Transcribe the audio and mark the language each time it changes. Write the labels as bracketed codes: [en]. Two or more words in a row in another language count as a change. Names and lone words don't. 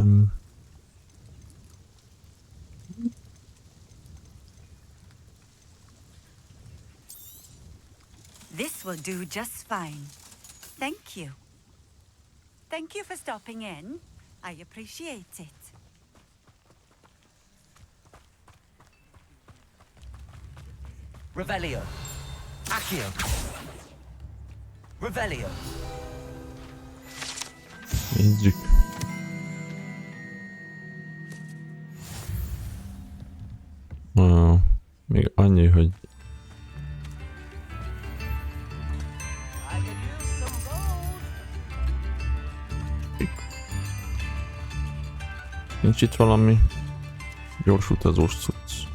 [en] This will do just fine. Thank you. Thank you for stopping in. I appreciate it. Revelio. Accio. Revelio. [hu] Nézzük. Még annyi, hogy nincs itt valami gyors utazós cucc.